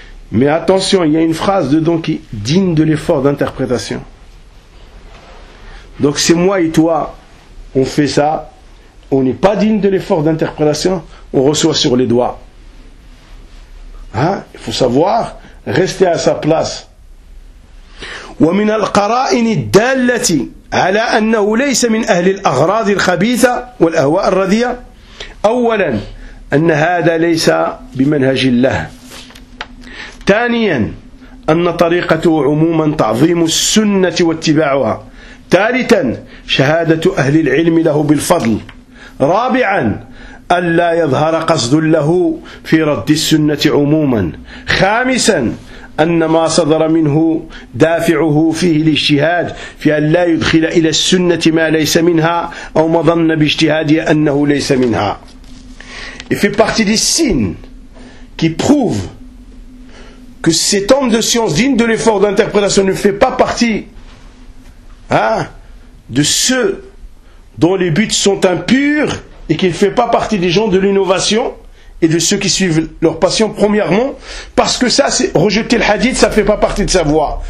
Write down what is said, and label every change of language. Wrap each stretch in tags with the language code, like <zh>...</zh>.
<fr>Mais attention, il y a une phrase dedans qui est digne de l'effort d'interprétation. Donc, si moi et toi, on fait ça, on n'est pas digne de l'effort d'interprétation, on reçoit sur les doigts. Hein? Il faut savoir rester à sa place.</fr> <ar>ومن القرائن الدالة على أنه ليس من أهل الأغراض الخبيثة والأهواء الرذية أولا أن هذا ليس بمنهج الله ثانيا أن طريقته عموما تعظيم السنة واتباعها ثالثا شهادة أهل العلم له بالفضل رابعا ألا يظهر قصد له في رد السنة عموما خامسا أن ما صدر منه دافعه فيه الاجتهاد في أن لا يدخل إلى السنة ما ليس منها أو ما ظن باجتهاده أنه ليس منها.</ar> <fr>Il fait partie des signes qui prouvent que cet homme de science digne de l'effort d'interprétation ne fait pas partie, hein, de ceux dont les buts sont impurs et qu'il ne fait pas partie des gens de l'innovation et de ceux qui suivent leur passion, premièrement, parce que ça, c'est rejeter le hadith, ça ne fait pas partie de sa voie.</fr>